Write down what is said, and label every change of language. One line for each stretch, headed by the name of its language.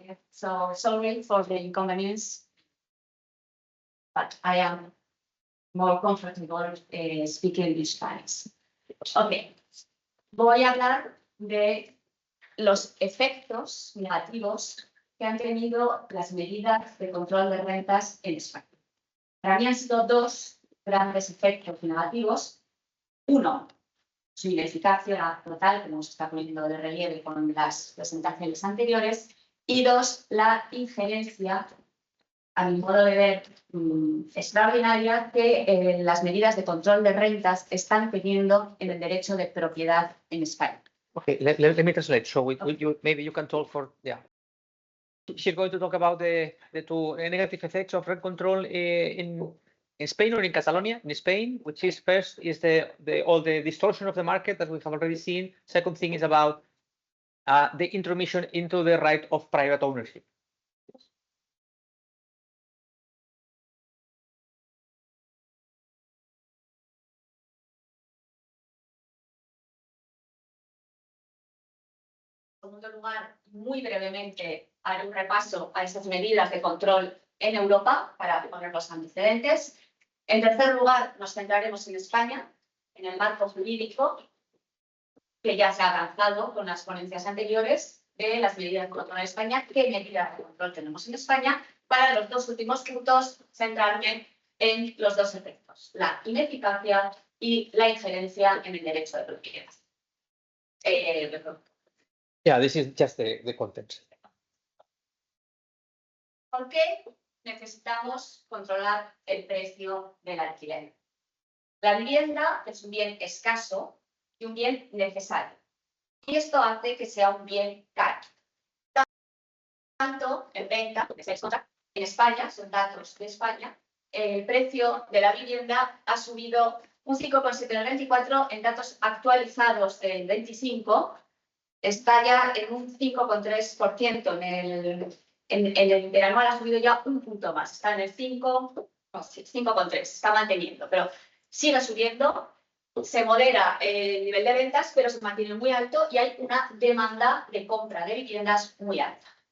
English: So sorry for the inconvenience, but I am more comfortable speaking in Spanish. Okay.
Spanish: Voy a hablar de los efectos negativos que han tenido las medidas de control de rentas en España. Para mí han sido dos grandes efectos negativos. Uno, su ineficacia total, como se está poniendo de relieve con las presentaciones anteriores. Y dos, la injerencia, a mi modo de ver, extraordinaria que las medidas de control de rentas están teniendo en el derecho de propiedad en España.
English: Okay, let me translate. So maybe you can talk for, yeah. She's going to talk about the two negative effects of rent control in Spain or in Catalonia. In Spain, which is first is all the distortion of the market that we have already seen. Second thing is about the intromission into the right of private ownership.
Spanish: En segundo lugar, muy brevemente, haré un repaso a esas medidas de control en Europa para poner los antecedentes. En tercer lugar, nos centraremos en España, en el marco jurídico que ya se ha avanzado con las ponencias anteriores de las medidas de control en España, qué medidas de control tenemos en España. Para los dos últimos puntos, centrarme en los dos efectos, la ineficacia y la injerencia en el derecho de propiedad.
English: Yeah, this is just the content.
Spanish: ¿Por qué necesitamos controlar el precio del alquiler? La vivienda es un bien escaso y un bien necesario. Y esto hace que sea un bien caro. Tanto en venta, en España, son datos de España, el precio de la vivienda ha subido un 5,7 en el 24, en datos actualizados del 25, está ya en un 5,3%, en el interanual ha subido ya un punto más, está en el 5,3, está manteniendo, pero sigue subiendo, se modera el nivel de ventas, pero se mantiene muy alto y hay una demanda de compra de viviendas muy alta.